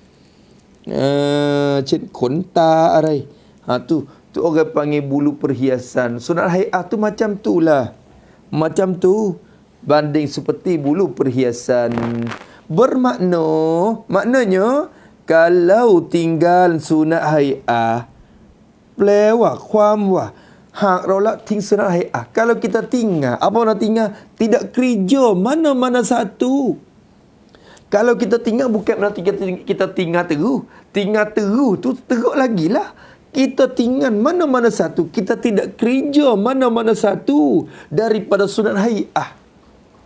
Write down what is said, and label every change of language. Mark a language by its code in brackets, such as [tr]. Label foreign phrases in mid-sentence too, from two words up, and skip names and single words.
[ms] Cik konta arai. Tu orang panggil bulu perhiasan. Sunat hai'ah tu macam tu lah. Macam tu. Banding seperti bulu perhiasan. Maknanya kalau tinggal sunat hai'ah, [th] แปลว่าความว่า hakเราละทิ้ง [ms] sunat hai'ah. Kalau kita tinggal, apa nak tinggal? Tidak kerja mana-mana satu. Kalau kita tinggal bukan berarti kita tinggal terus. Tinggal terus tu teruk lagi lah. Kita tinggal mana-mana satu. Kita tidak kerja mana-mana satu daripada sunat hai'ah.